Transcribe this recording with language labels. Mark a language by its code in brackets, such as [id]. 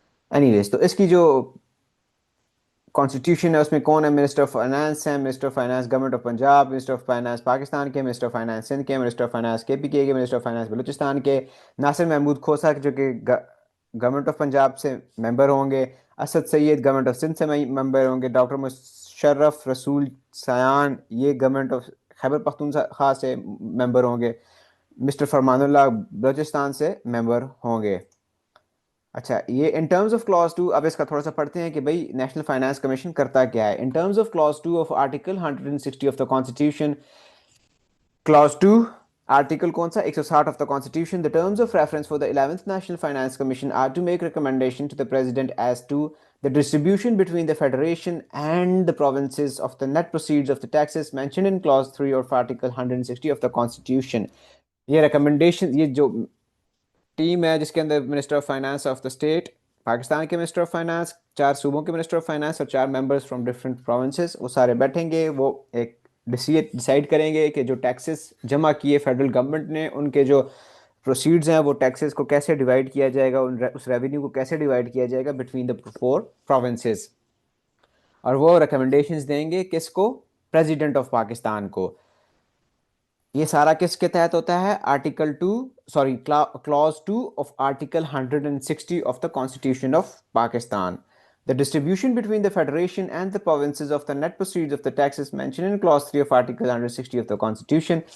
[ur] Any ویز، تو اس کی جو کانسٹیٹیوشن ہے اس میں کون ہے؟ منسٹر آف فائنانس ہیں، minister of finance government of Punjab, minister of finance Pakistan کے، منسٹر آف فائنانس سندھ کے، منسٹر آف فائنانس کے پی کے، منسٹر آف فائنانس بلوچستان کے، ناصر محمود کھوسا جو کہ گورنمنٹ آف پنجاب سے ممبر ہوں گے، اسد سید گورنمنٹ آف سندھ سے ممبر ہوں گے، ڈاکٹر مشرف رسول سیان یہ گورنمنٹ آف خیبر پختونخوا سے ممبر ہوں گے، مسٹر فرمان اللہ بلوچستان سے ممبر ہوں گے. اچھا یہ ان ٹرمز آف کلاس 2، اب اس کا تھوڑا سا پڑھتے ہیں کہ بھائی نیشنل فائنانس کمیشن کرتا کیا ہے. [en] In terms of clause 2 of article 160 of the constitution, clause 2 article کون سا 160 of the constitution, the terms of reference for the 11th National Finance Commission are to make recommendation to the President as to the distribution between the Federation and the provinces of the net proceeds of the taxes mentioned in clause 3 of article 160 of the Constitution. [ur] یہ recommendation, یہ جو team ہے جس کے اندر minister of finance of the state Pakistan کے، minister of finance 4 صوبوں کے minister of finance اور 4 ممبرس فرام ڈفرینٹ پروونسز، وہ سارے بیٹھیں گے، وہ ایک ڈیسائیڈ کریں گے کہ جو ٹیکسز جمع کیے فیڈرل گورنمنٹ نے، ان کے جو پروسیڈز ہیں وہ ٹیکسز کو کیسے ڈیوائڈ کیا جائے گا، اس ریونیو کو کیسے ڈیوائڈ کیا جائے گا بٹوین دا 4 پروونسز. اور وہ ریکمنڈیشنز دیں گے کس کو؟ پریزیڈنٹ آف پاکستان کو. یہ سارا کس کے تحت ہوتا ہے؟ Article 2 sorry Claus 2 of article 160 of the constitution of Pakistan. [en] The distribution between the Federation and the provinces of the net proceeds of the taxes mentioned in clause 3 of article 160 of the Constitution.